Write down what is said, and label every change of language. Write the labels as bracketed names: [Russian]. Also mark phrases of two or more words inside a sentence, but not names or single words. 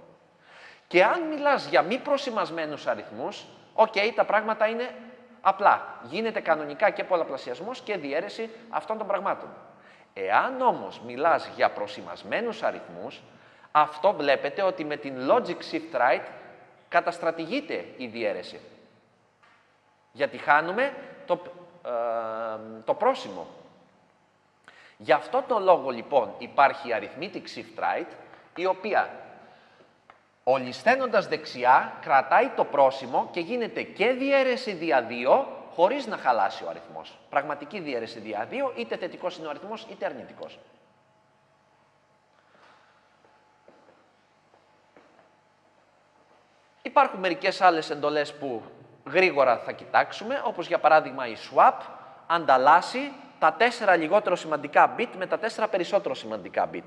[Greek] Και αν μιλάς για μη προσημασμένους αριθμούς, τα πράγματα είναι απλά. Γίνεται κανονικά και πολλαπλασιασμός και διαίρεση αυτών των πραγμάτων. Εάν όμως μιλάς για προσημασμένους αριθμούς, αυτό βλέπετε ότι με την [English] logic shift right [Greek] καταστρατηγείται η διαίρεση. Γιατί χάνουμε το πρόσημο. Γι' αυτό το λόγο λοιπόν υπάρχει η [English] arithmetic shift right, [Greek] η οποία ολισθαίνοντας δεξιά κρατάει το πρόσημο και γίνεται και διαίρεση δια 2 χωρίς να χαλάσει ο αριθμός. Πραγματική διαίρεση δια 2, είτε θετικός είναι ο αριθμός είτε αρνητικός. Υπάρχουν μερικές άλλες εντολές που γρήγορα θα κοιτάξουμε, όπως για παράδειγμα η swap ανταλλάσσει τα 4 λιγότερο σημαντικά bit με τα 4 περισσότερο σημαντικά bit.